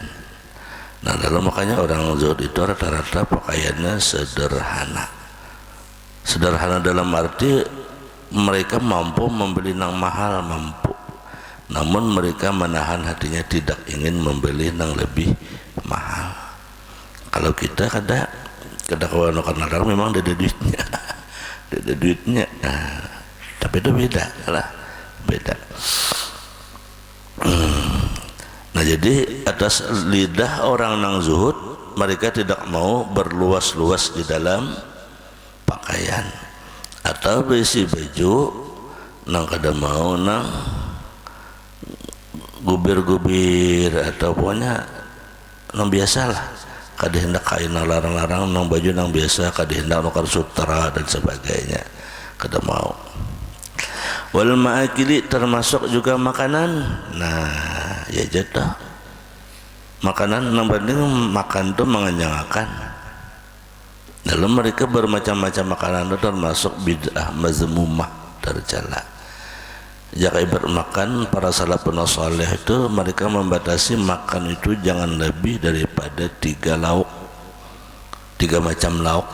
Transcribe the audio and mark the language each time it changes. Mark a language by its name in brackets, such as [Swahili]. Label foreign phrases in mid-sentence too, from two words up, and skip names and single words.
[Banjar] Nah, lalu makanya orang zuhud itu rata-rata pakaiannya sederhana. Sederhana dalam arti mereka mampu membeli mahal, mampu. Namun mereka menahan hatinya tidak ingin membeli lebih mahal. Kalau kita kada kawan memang ada duitnya. Ada duitnya. Nah, tapi itu beda lah, beda. Nah, jadi atas lidah orang nang zuhud mereka tidak mau berluas-luas di dalam pakaian atau besi baju nang kada mau gubir-gubir atau pokoknya nang biasa lah, kada hendak kain larang-larang nang baju nang biasa, kada hendak nukar sutra dan sebagainya, kada mau. [Arabic] والمآكل [Banjar] termasuk juga makanan. Nah, ya jatuh makanan yang penting makan itu mengenyangkan. Dalam mereka bermacam-macam makanan itu termasuk [Arabic] بدعة مذمومة [Banjar] tercela. Jika ibarat makan, para [Arabic] سلف صالح [Banjar] itu mereka membatasi makan itu jangan lebih daripada 3 lauk, 3 macam lauk.